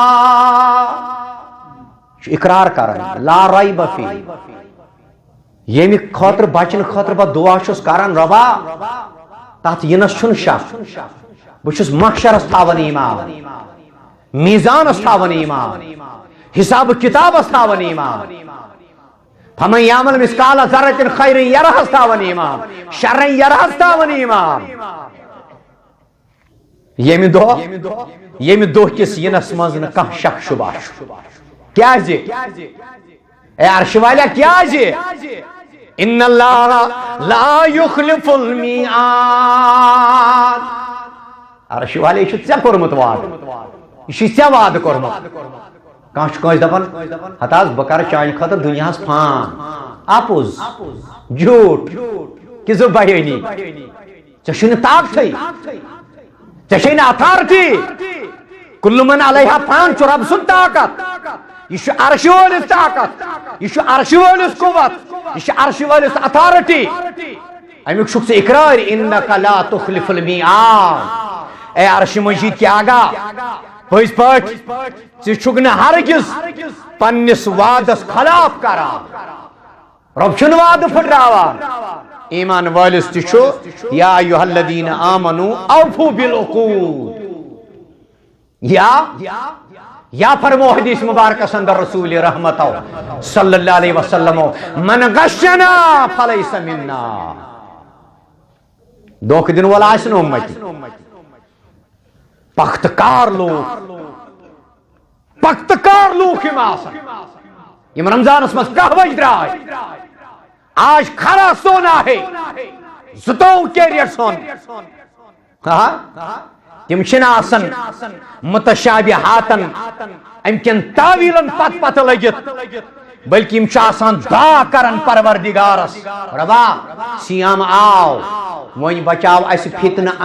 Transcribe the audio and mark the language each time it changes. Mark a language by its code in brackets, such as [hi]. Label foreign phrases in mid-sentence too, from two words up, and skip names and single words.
[ks] اقرار کران [ar] لا ریب فیہ [ks] ییٚمہِ خٲطرٕ بچن خٲطرٕ بہٕ دعا چھُس کران رۄبا تتھ یِنس چھُنہٕ شک بہٕ چھُس محشرس تھاوان ایمان میزانس تھاوان ایمان حساب کتابس تھاوان ایمان [ar] فمن یعمل مثقال ذرة خیر [ks] یرہس تھاوان ایمان شر یرہس تھاوان ایمان ییٚمہِ دۄہ کِس یِنس منٛز نہٕ کانٛہہ شک شبہ چھُ کیازِ اے عرش والا کیازِ [ar] ان اللہ لا یخلف المیعاد [ks] عرش والے یہ ژےٚ کوٚرمُت وعدٕ یہ چھُے ژےٚ وعدٕ کوٚرمُت کانٛہہ چھُ کٲنٛسہِ دپان ہتہٕ حظ بہٕ کرٕ چانہِ خٲطرٕ دُنیاہس فان اپُز جھوٗٹ کِژھ بیٲنی ژےٚ چھُے نہٕ طاقتھٕے ژےٚ چھے نہٕ اتھارٹی کُلُّ [ar] من علیہا فان [ks] چھُ رب سُنٛد طاقت یہ چھُ عرشہِ وٲلِس طاقت یہ چھُ عرشہِ وٲلِس قوت یہ چھُ عرشہِ وٲلِس اتھارٹی امیُک چھُکھ ژٕ اقرار انک [ar] لا تخلف المیعاد [ks] اے عرش مجید کیا آگا پٔزۍ پٲٹھۍ ژٕ چھُکھ نہٕ ہرگز پننس وعدس خلاف کران رب چھُنہٕ وعدٕ پھٕٹراوان ایمان وٲلِس تہِ چھُ [ar] یا ایُہا الذین آمنوا اوفوا بالعقود [ks] یا فرمو حدیث مبارکس اندر رسول رحمتو [ar] صلی اللہ علیہ وسلم من غشنا فلیس منا [ks] دھوکہ دن وول آسہِ نہٕ اُمتی پختکار لوٗکھ یِم آسن یِم رمضانس منٛز کہوٕچ درٛاے [ur] آج کھرا سونا ہے [ks] زٕتووُہ کیریٹ سۄن تِم چھِنہٕ آسان متشابہاتن امہِ کٮ۪ن تعویٖلن پتہٕ لٔگِتھ بلکہ یِم چھِ آسان دعا کران پروردگارس ربا سیام آو وۄنۍ بچاو اسہِ فتنہٕ